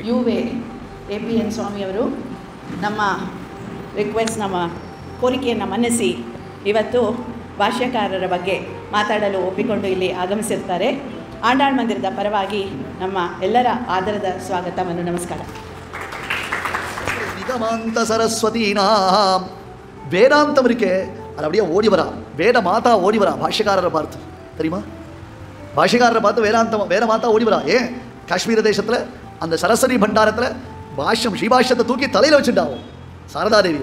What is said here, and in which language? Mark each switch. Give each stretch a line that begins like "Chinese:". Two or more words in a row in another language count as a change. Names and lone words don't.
Kannada: APN ಸ್ವಾಮಿಯವರು ನಮ್ಮ ರಿಕ್ವೆಸ್ಟ್, ನಮ್ಮ ಕೋರಿಕೆಯನ್ನು ಮನ್ನಿಸಿ ಇವತ್ತು ಭಾಷ್ಯಕಾರರ ಬಗ್ಗೆ ಮಾತಾಡಲು ಒಪ್ಪಿಕೊಂಡು ಇಲ್ಲಿ ಆಗಮಿಸಿರ್ತಾರೆ. ಆಂಡಾಳ್ ಮಂದಿರದ ಪರವಾಗಿ ನಮ್ಮ ಎಲ್ಲರ ಆದರದ ಸ್ವಾಗತವನ್ನು ನಮಸ್ಕಾರ.
Tamil: நிகமாந்த சரஸ்வதீனா வேதாந்தம் இருக்கே, அது அப்படியே ஓடி வரா. வேத மாதா ஓடி வரா பாஷ்யக்காரரை பார்த்து. தெரியுமா? பாஷ்யக்காரரை பார்த்து வேத மாதா ஓடி வரா. ஏன் காஷ்மீர தேசத்தில் அந்த சரஸ்வதி பண்டாரத்தில் பாஷ்யம் ஸ்ரீபாஷ்யத்தை தூக்கி தலையில் வச்சுட்டாவும் சாரதாதேவி.